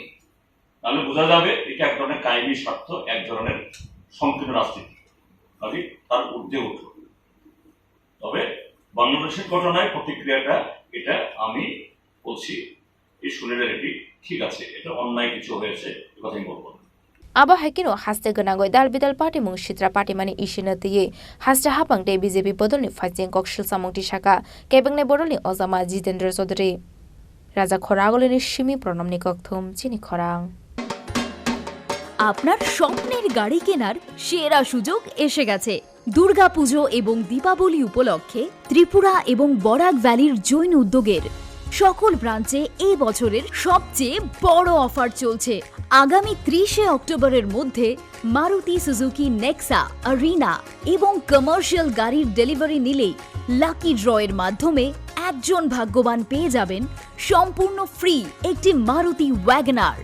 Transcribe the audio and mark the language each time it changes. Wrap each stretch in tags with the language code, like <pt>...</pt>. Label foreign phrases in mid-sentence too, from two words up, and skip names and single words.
<bn>তাহলে বোঝা যাবে এটা এক ধরনের কায়েমি স্বার্থ, এক ধরনের সংকীর্ণ রাজনীতি, কাজে তার ঊর্ধ্বে উঠল। তবে বাংলাদেশের ঘটনায় প্রতিক্রিয়াটা এটা আমি বলছি এই শুনেলের এটি ঠিক আছে, এটা অন্যায় কিছু হয়েছে, এ কথাই বলবো।</bn> <trp>Abo haikino haste ganagoi dal bidal party mung shitra party mani ishina tiye haste hapang te BJP bodolni fajing kokshil samung tisaka kebengne bodolni ozama Jitendra Chaudhary Raja Khoragolini shimi pronamni kokthum chini khorang</trp> <bn>আপনার স্বপ্নের গাড়ি কেনার সেরা সুযোগ এসে গেছে। দুর্গাপুজো এবং দীপাবলি উপলক্ষে ত্রিপুরা এবং বরাক ভ্যালির জৈন উদ্যোগের সকল ব্রাঞ্চে এই বছরের সবচেয়ে বড় অফার চলছে। আগামী 30শে অক্টোবরের মধ্যে মারুতি সুজুকি নেক্সা, আরিনা এবং কমার্শিয়াল গাড়ির ডেলিভারি নিলেই</bn> <en>lucky draw</en> <bn>মাধ্যমে একজন ভাগ্যবান পেয়ে যাবেন সম্পূর্ণ ফ্রি একটি মারুতি ওয়াগনার।</bn>